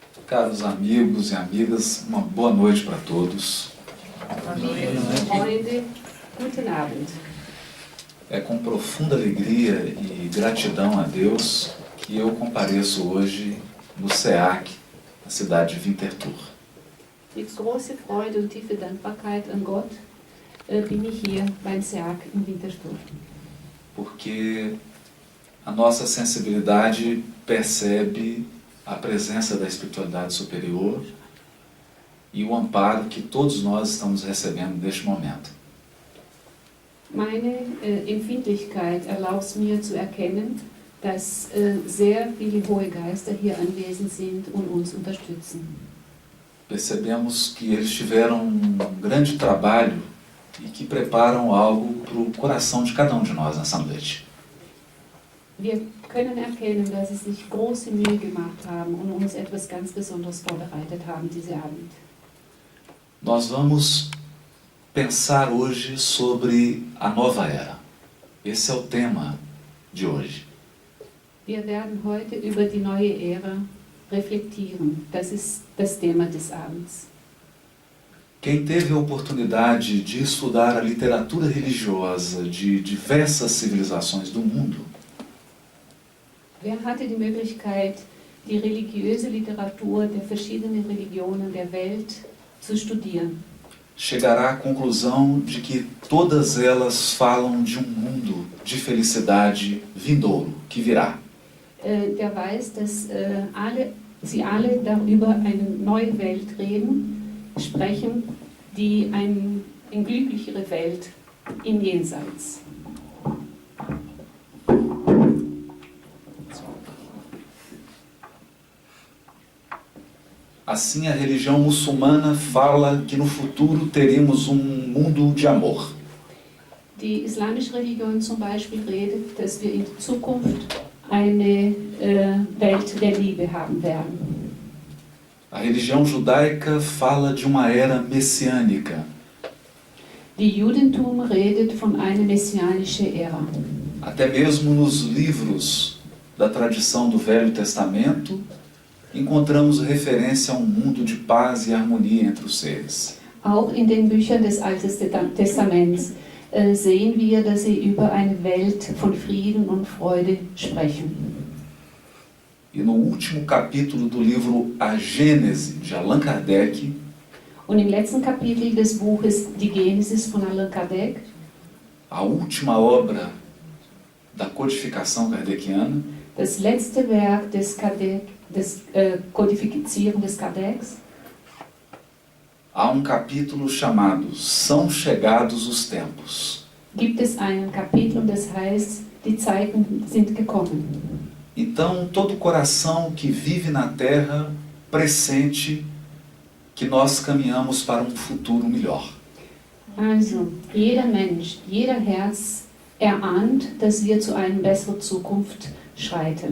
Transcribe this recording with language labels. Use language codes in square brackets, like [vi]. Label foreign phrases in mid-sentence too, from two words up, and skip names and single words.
[pt] Caros amigos e amigas, uma boa noite para todos. [de] Freunde, guten Abend. [pt] É com profunda alegria e gratidão a Deus que eu compareço hoje no SEAC, na cidade de Winterthur. [de] Mit großer Freude und tiefer Dankbarkeit an Gott bin ich hier beim SEAC in Winterthur. [pt] Porque a nossa sensibilidade percebe a presença da espiritualidade superior e o amparo que todos nós estamos recebendo neste momento. [de] Meine Empfindlichkeit erlaubt es mir zu erkennen, dass sehr viele hohe Geister hier anwesend sind und uns unterstützen. [pt] Percebemos que eles tiveram um grande trabalho e que preparam algo para o coração de cada um de nós nessa noite. [de] Wir können erkennen, dass sie sich große Mühe gemacht haben und uns etwas ganz Besonderes vorbereitet haben diese Abend. [pt] Nós vamos pensar hoje sobre a nova era. Esse é o tema de hoje. [de] Wir werden heute über die neue Ära reflektieren. Das ist das Thema des Abends. [pt] Quem teve a oportunidade de estudar a literatura religiosa de diversas civilizações do mundo, [de] Wer hatte die Möglichkeit, die religiöse Literatur der verschiedenen Religionen der Welt zu studieren, [pt] chegará à conclusão de que todas elas falam de um mundo de felicidade vindouro, que virá. [de] der weiß, dass sie alle darüber eine neue Welt sprechen, die eine glücklichere Welt im Jenseits. [pt] Assim, a religião muçulmana fala que no futuro teremos um mundo de amor. [de] Die islamische Religion zum Beispiel redet, dass wir in Zukunft eine Welt der Liebe haben werden. [pt] A religião judaica fala de uma era messiânica. [de] Die Judentum redet von einer messianischen Ära. [pt] Até mesmo nos livros da tradição do Velho Testamento, encontramos referência a um mundo de paz e harmonia entre os seres. [de] Auch in den Büchern des Alten Testaments sehen wir, dass sie über eine Welt von Frieden und Freude sprechen. [pt] E no último capítulo do livro A Gênese, de Allan Kardec, [de] Und im letzten Kapitel des Buches Die Genesis von Allan Kardec, [pt] a última obra da codificação kardeciana, [de] das letzte Werk des Kodifizieren des Kardeks, [pt] há um capítulo chamado São Chegados os Tempos. [de] gibt es ein Kapitel, das heißt, die Zeiten sind gekommen. [pt] Então, todo coração que vive na Terra pressente que nós caminhamos para um futuro melhor. [de] Also, jeder Mensch, jeder Herz erahnt, dass wir zu einer besseren Zukunft schreiten.